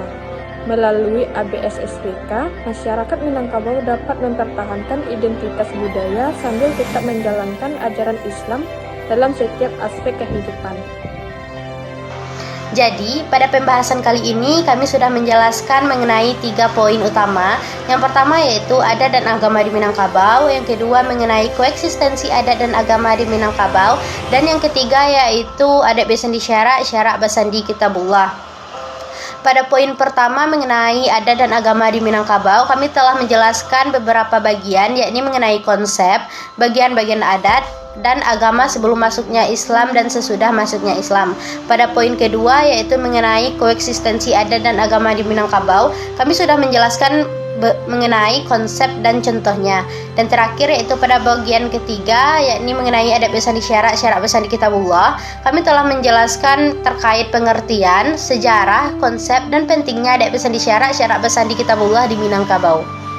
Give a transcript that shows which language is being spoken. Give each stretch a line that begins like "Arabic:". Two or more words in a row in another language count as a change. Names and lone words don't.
Indonesian: Melalui ABS SBK, masyarakat Minangkabau dapat mempertahankan identitas budaya sambil tetap menjalankan ajaran Islam dalam setiap aspek kehidupan. Jadi, pada pembahasan kali ini kami sudah menjelaskan mengenai 3 poin utama. Yang pertama yaitu adat dan agama di Minangkabau, yang kedua mengenai koeksistensi adat dan agama di Minangkabau, dan yang ketiga yaitu
Minangkabau: adat basandi syarak, syarak basandi kitabullah.
Indonesian: Pada poin pertama mengenai adat dan agama di Minangkabau, kami telah menjelaskan beberapa bagian, yakni mengenai konsep, bagian-bagian adat, dan agama sebelum masuknya Islam dan sesudah masuknya Islam. Pada poin kedua yaitu mengenai koeksistensi adat dan agama di Minangkabau, kami sudah menjelaskan mengenai konsep dan contohnya. Dan terakhir yaitu pada bagian ketiga yakni mengenai
Minangkabau: adat basandi syarak, syarak basandi kitabullah,
Indonesian: kami telah menjelaskan terkait pengertian, sejarah, konsep, dan pentingnya
Minangkabau: adat basandi syarak, syarak basandi kitabullah
Indonesian: di Minangkabau.